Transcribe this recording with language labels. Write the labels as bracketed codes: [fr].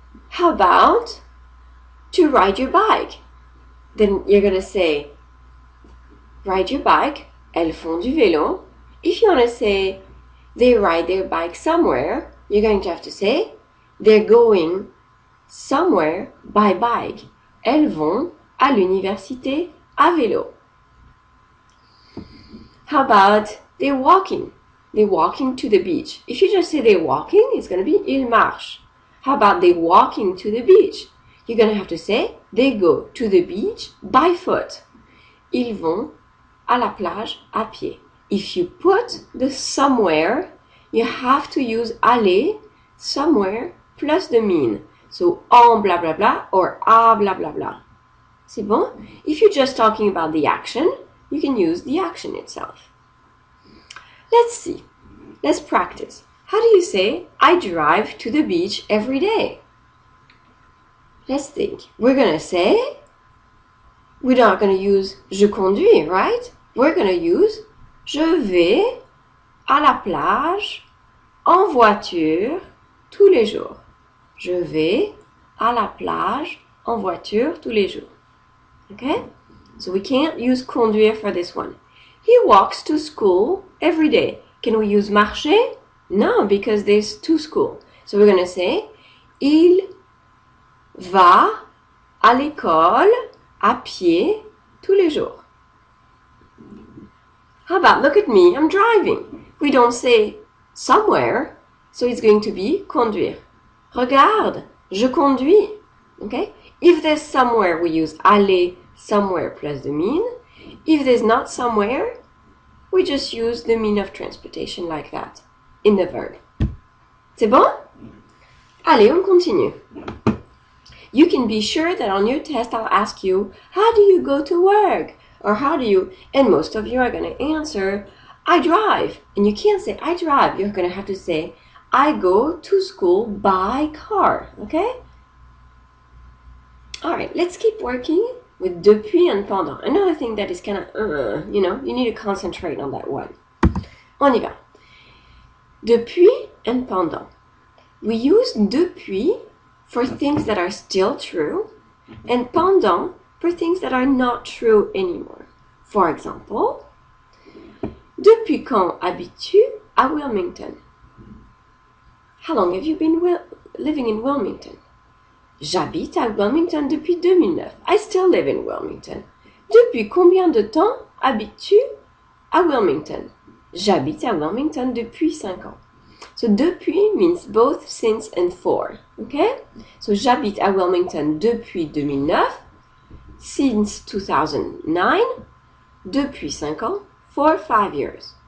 [en] How about to ride your bike? Then you're going to say ride your bike, elles font du vélo. If you want to say they ride their bike somewhere, you're going to have to say They're going somewhere by bike. [fr] Elles vont à l'université à vélo. [en] How about they're walking? They're walking to the beach. If you just say they're walking, it's going to be ils marchent. How about they're walking to the beach? You're going to have to say they go to the beach by foot. [fr] Ils vont à la plage à pied. [en] If you put the somewhere, you have to use aller, somewhere, plus the mean. So, en blah blah blah or à blah blah blah. C'est bon? If you're just talking about the action, you can use the action itself. Let's see. Let's practice. How do you say, I drive to the beach every day? Let's think. We're going to say, we're not going to use je conduis, right? [fr] We're going to use je vais à la plage en voiture tous les jours. Je vais à la plage en voiture tous les jours. [en] Okay? So we can't use conduire for this one. He walks to school every day. Can we use marcher? No, because there's to school. [fr] So we're going to say, il va à l'école à pied tous les jours. [en] How about, look at me, I'm driving. We don't say somewhere, so it's going to be conduire. Regarde, je conduis. Okay? If there's somewhere, we use aller, somewhere plus the mean. If there's not somewhere, we just use the mean of transportation like that in the verb. C'est bon? Allez, on continue. You can be sure that on your test I'll ask you, how do you go to work? Or how do you, and most of you are going to answer, I drive. And you can't say I drive. You're going to have to say, I go to school by car. Okay? All right, let's keep working with depuis and pendant. Another thing that is kind of, you need to concentrate on that one. On y va. Depuis and pendant. We use depuis for things that are still true and pendant for things that are not true anymore. [fr] For example, depuis quand habites-tu à Wilmington? [en] How long have you been living in Wilmington? [fr] J'habite à Wilmington depuis 2009. [en] I still live in Wilmington. [fr] Depuis combien de temps habites-tu à Wilmington? J'habite à Wilmington depuis 5 ans. [en] So depuis means both since and for. Okay? [fr] So j'habite à Wilmington depuis 2009, since 2009, depuis 5 ans, for 5 years.